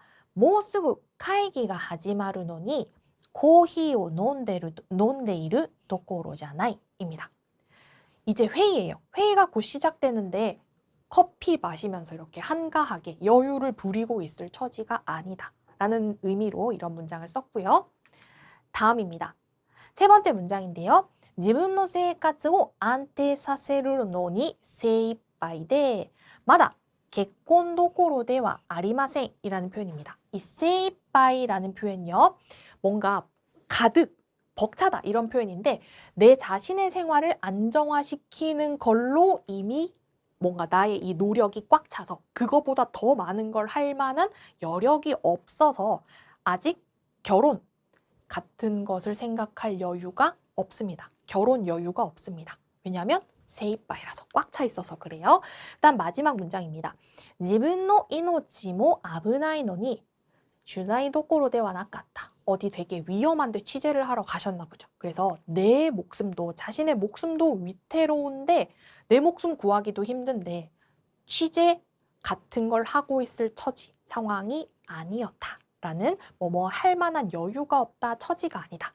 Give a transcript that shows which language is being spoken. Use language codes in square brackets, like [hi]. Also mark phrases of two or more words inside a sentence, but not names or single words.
[ja] もうすぐ 会議が 始まるのに コーヒーを 飲んでいる どころじゃない 입니다. [ko] 이제 회의예요. 회의가 곧 시작되는데 커피 마시면서 이렇게 한가하게 여유를 부리고 있을 처지가 아니다 라는 의미로 이런 문장을 썼고요. 다음입니다. 세 번째 문장인데요. [ja] 自分の生活を安定させるのに精一杯でまだ結婚どころではありません [ko] 이라는 표현입니다. 이 세이빠이라는 표현요. 뭔가 가득 벅차다 이런 표현인데 내 자신의 생활을 안정화시키는 걸로 이미 뭔가 나의 이 노력이 꽉 차서 그거보다 더 많은 걸 할 만한 여력이 없어서 아직 결혼 같은 것을 생각할 여유가 없습니다. 결혼 여유가 없습니다. 왜냐하면 세이빠이라서 꽉 차 있어서 그래요. 일단 마지막 문장입니다. [ja] 自分の命も危ないのに取材どころではなかった. [ko] 어디 되게 위험한데 취재를 하러 가셨나 보죠. 그래서 내 목숨도 자신의 목숨도 위태로운데 내 목숨 구하기도 힘든데 취재 같은 걸 하고 있을 처지, 상황이 아니었다. 라는 뭐뭐 할 만한 여유가 없다, 처지가 아니다.